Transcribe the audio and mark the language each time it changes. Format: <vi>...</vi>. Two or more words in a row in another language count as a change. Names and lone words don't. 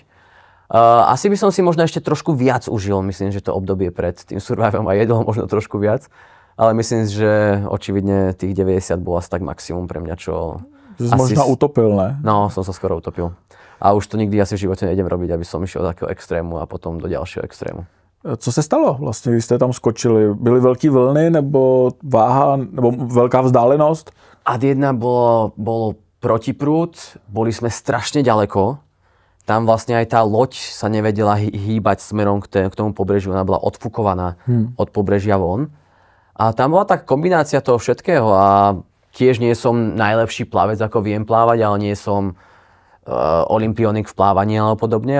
<sk>Asi by som si možno ešte trošku viac užil, myslím, že to obdobie pred tým Survivorom a jedol možno trošku viac. Ale myslím, že očividne tých 90 bolo asi tak maximum pre mňa, čo... Že si možno utopil, ne? No, som sa skoro utopil. A už to nikdy asi v živote nejdem robiť, aby som išiel do takého extrému a potom do ďalšieho extrému.</sk> <cs>Co se stalo vlastně, když jste tam skočili? Byly velké vlny, nebo váha, nebo veľká vzdálenosť?</cs> <sk>Ad 1 bolo protiprúd, boli sme strašne ďaleko. Tam vlastne aj tá loď sa nevedela hýbať smerom k tomu pobrežiu, ona bola odfúkovaná od pobrežia von. A tam bola tak kombinácia toho všetkého a tiež nie som najlepší plavec, ako viem plávať, ale nie som olympionik v plávaní alebo podobne.</sk>